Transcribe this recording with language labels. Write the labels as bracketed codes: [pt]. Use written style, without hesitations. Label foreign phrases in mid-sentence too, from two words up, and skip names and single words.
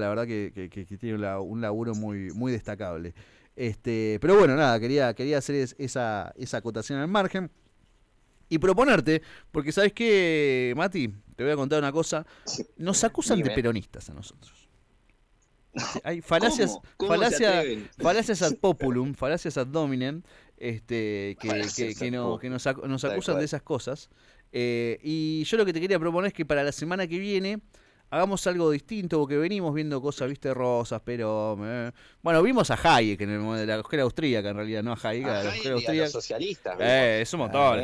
[es] La verdad que tiene un laburo muy, muy destacable. Pero bueno, nada, quería hacer esa acotación al margen. Y proponerte, porque ¿sabes qué, Mati? Te voy a contar una cosa. Nos acusan de Dime. peronistas a nosotros. Hay falacias, ¿Cómo se atreven? falacias [la] ad populum, [es] falacias [la] ad dominem, [es] Falacias [la] ad populum, [es] que nos tal acusan cual. de esas cosas. Y yo lo que te quería proponer es que para la semana que viene hagamos algo distinto, porque venimos viendo cosas, viste, rosas, pero... bueno, vimos a Hayek en el momento de la mujer austríaca, en realidad, no a Hayek, a la mujer Ajá, y a los austríaca. socialistas. vimos. Es un montón,